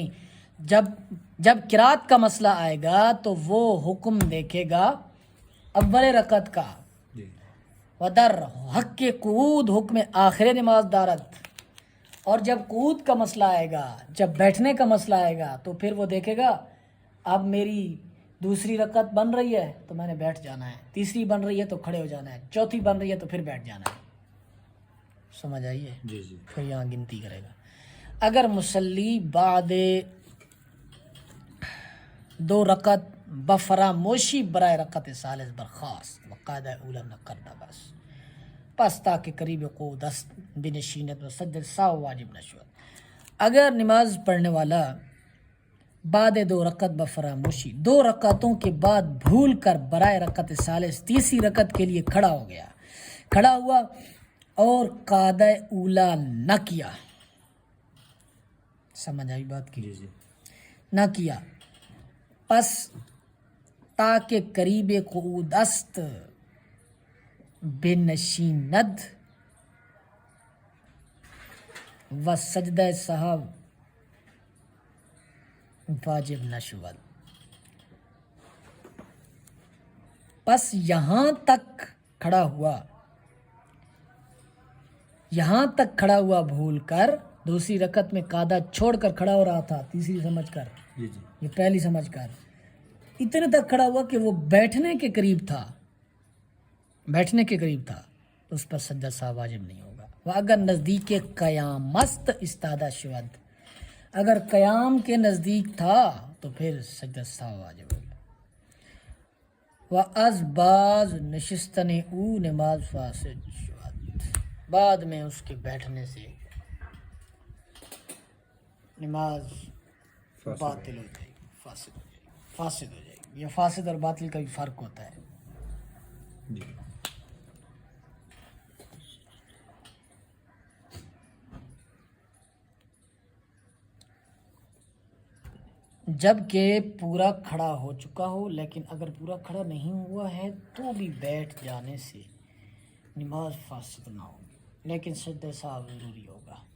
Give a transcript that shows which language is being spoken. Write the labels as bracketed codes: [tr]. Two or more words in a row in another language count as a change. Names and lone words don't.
[ur] جب قرات کا مسئلہ آئے گا تو وہ حکم دیکھے گا اول رکعت کا، [fa] ودر حق کے قعود حکم آخر نماز دارد، [ur] اور جب قعود کا مسئلہ آئے گا، جب بیٹھنے کا مسئلہ آئے گا تو پھر وہ دیکھے گا اب میری دوسری رکعت بن رہی ہے تو میں نے بیٹھ جانا ہے، تیسری بن رہی ہے تو کھڑے ہو جانا ہے، چوتھی بن رہی ہے تو پھر بیٹھ جانا ہے، سمجھ آئیے؟ پھر یہاں گنتی کرے گا۔ [fa] اگر مسلی بعد 2 رکعت بفراموشی برائے رکعت ثالث برخاست وقاعدہ اولا نہ کرتا بس، پس تاکہ قریب قعود است بنشینت و سجد ساو واجب نشود. [ur] اگر نماز پڑھنے والا [fa] بعد 2 رکعت بفراموشی [ur] 2 رکعتوں کے بعد بھول کر [fa] برائے رکعت ثالث [ur] تیسری رکعت کے لیے کھڑا ہوا اور قاعدہ اولا نہ کیا، سمجھ آئی بات کی؟ نہ کیا، [fa] پس تاکہ قریب قعود است بنشیند و سجدہ سہو واجب نشود. [ur] پس یہاں تک کھڑا ہوا بھول کر دوسری رکعت میں قاعدہ چھوڑ کر کھڑا ہو رہا تھا، تیسری سمجھ کر، یہ پہلی سمجھ کر، اتنے تک کھڑا ہوا کہ وہ بیٹھنے کے قریب تھا تو اس پر سجدہ سہو واجب نہیں ہوگا. [fa] وہ اگر نزدیک قیام است استادہ شود، [ur] اگر قیام کے نزدیک تھا تو پھر سجدہ سہو واجب ہوگا. [fa] و از باز نشستن او نماز فاسد شود، [ur] بعد میں اس کے بیٹھنے سے نماز باطل ہو جائے گی، فاسد ہو جائے گی. یہ فاسد اور باطل کا بھی فرق ہوتا ہے. جب کہ پورا کھڑا ہو چکا ہو، لیکن اگر پورا کھڑا نہیں ہوا ہے تو بھی بیٹھ جانے سے نماز فاسد نہ ہوگی، لیکن سجدہ سہو ضروری ہوگا.